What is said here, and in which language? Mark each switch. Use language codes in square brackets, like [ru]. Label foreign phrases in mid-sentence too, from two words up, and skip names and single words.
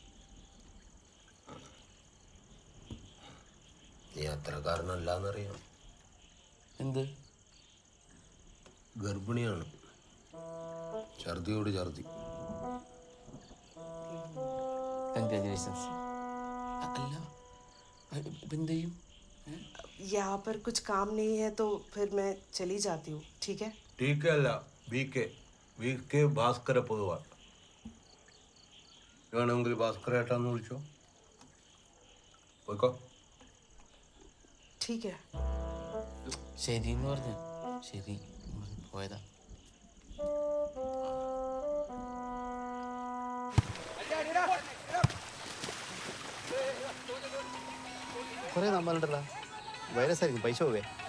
[ml] നീ അത്രക്കാരനല്ലാന്നറിയാം. എന്ത്? ഗർഭിണിയാണ്. ഛർദിയോട് ഛർദി. കൺഗ്രാജുലേഷൻസ്. അല്ല എന്ത് ചെയ്യും? [hi] यहाँ पर कुछ काम नहीं है तो फिर मैं चली जाती हूँ. ठीक है? ठीक है [ml] अല്ല BK ഭാസ്കര പൊതുവാൾ. വേണമെങ്കിൽ ഭാസ്കര ഏട്ടാന്ന് വിളിച്ചോ. പോയിക്കോ. [hi] ठीक है. [ml] ശരി എന്ന് പറഞ്ഞു. ശരി പോയതാ. കുറേ നമ്മളുണ്ടല്ലോ, വൈറസ് ആയിരിക്കും, പൈസ പോവേ.